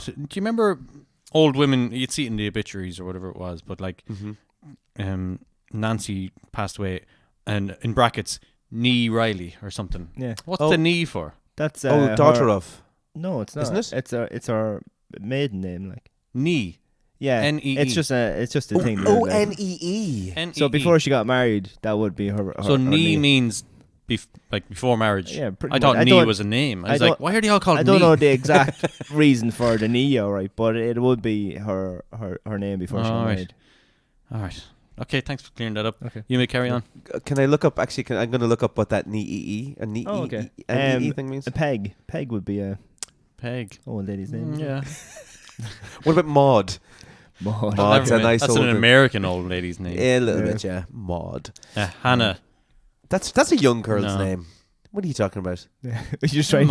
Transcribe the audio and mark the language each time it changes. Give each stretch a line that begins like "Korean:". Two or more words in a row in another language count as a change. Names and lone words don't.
English: Do you remember old women? You'd see it in the obituaries or whatever it was, but like Nancy passed away, and in brackets, Nee Riley or something. Yeah. What's Oh. the Nee for? That's Daughter her- of. No, it's not. Isn't it? It's her maiden name. Like. Nee. Yeah. N-E-E. It's just a thing. like. O-N-E-E. N-E-E. So before she got married, that would be her. So her Nee knee. means like before marriage. Yeah, pretty I thought much. I Nee don't- was a name. I I was like, don't- why are they all called I don't Nee? know the exact reason for the knee, alright, but it would be her name before she got Alright. married. All right. Okay, thanks for clearing that up. Okay. You may carry on. Can I look up? Actually, I'm going to look up what that nee a nee Oh, okay. N-E-E thing means. A peg. Peg would be a Peg. old lady's name. Yeah. What about Maud? Maud. Maud's a nice That's old an American old lady's name. Yeah, a little Yeah. bit, yeah. Maud. Hannah. That's a young girl's No. name. What are you talking about? You're just trying to